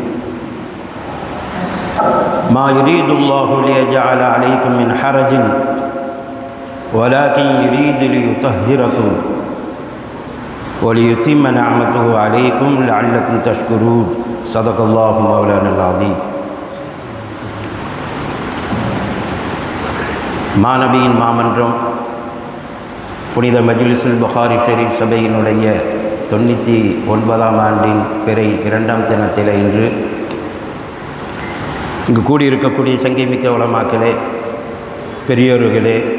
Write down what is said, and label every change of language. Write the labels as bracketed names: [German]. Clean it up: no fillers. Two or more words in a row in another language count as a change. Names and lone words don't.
[Arabic] ما يريد الله ليجعل عليكم من حرج ولكن يريد ليطهركم وليتم نعمته عليكم لعلكم تشكرون. صدق الله مولانا العظيم. [Tamil] மாநபியின் மாமன்றம் புனித மஜ்லிஸுல் புகாரி ஷரீஃப் சபையினுடைய 99ஆம் ஆண்டின் பிறை 2ஆம் தினத்தில் இன்று இங்கு கூடியிருக்கக்கூடிய சங்கைமிக்க உலமாக்களே, பெரியோர்களே,